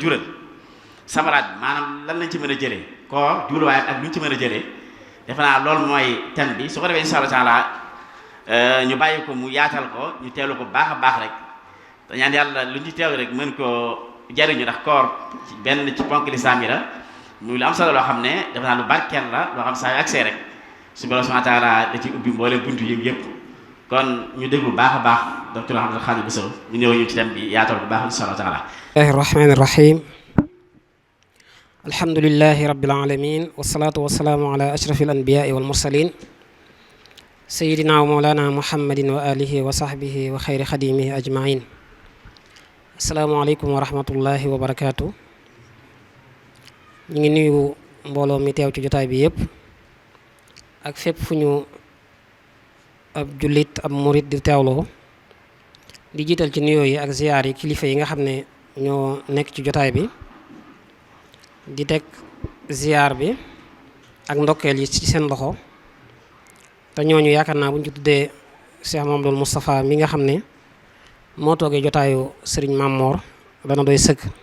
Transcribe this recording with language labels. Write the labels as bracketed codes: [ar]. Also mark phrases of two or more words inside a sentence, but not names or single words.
[wo] jural samaraat bi maanaam lan lañ ci mën a jëlee koor jubluwaayam ak lu ñu ci mën a jëlee defe naa loolu mooy thème bi su ko defee [ar] إن شاء الله تعالى [wo] ñu bàyyi ko mu yaatal ko ñu teelu ko baax a baax rek te ñaan yàlla lu ñu teelu rek mën koo jariñu ndax koor benn ci ponk lislaam yi la muy lu am solo loo xam ne defe naa lu barkeel la loo xam saa yu agsee rek suñu borom [ar] سبحانه وتعالى [wo] da ci ubbi mbooleem buntu yi yëpp kon ñu déglu baax a baax docteur Abdoul Khadir Bousso ñu ñëw ñu ci thème bi yaatal ko baax [ar] إن شاء الله تعالى. بسم الله الرحمن الرحيم الحمد لله رب العالمين والصلاة والسلام على أشرف الأنبياء والمرسلين سيدنا ومولانا محمد وعلى آله وصحبه وخير خادمه أجمعين السلام عليكم ورحمة الله وبركاته. [wo] ñu ngi nuyu mbooloo mi teew ci jotaay bi yëpp ak fépp fu ñu ab jullit ab murit di teewloo di jiital ci nuyoo yi ak ziyaar yi kilifa yi nga xam ne ñoo nekk ci jotaay bi di teg ziyaar bi ak ndokkeel yi ci seen loxo te ñooñu yaakaar naa bu ñu ci tuddee Cheikh Mamadou Moustapha mi nga xam ne moo toogee jotaayu Serigne Mamor dana doy sëkk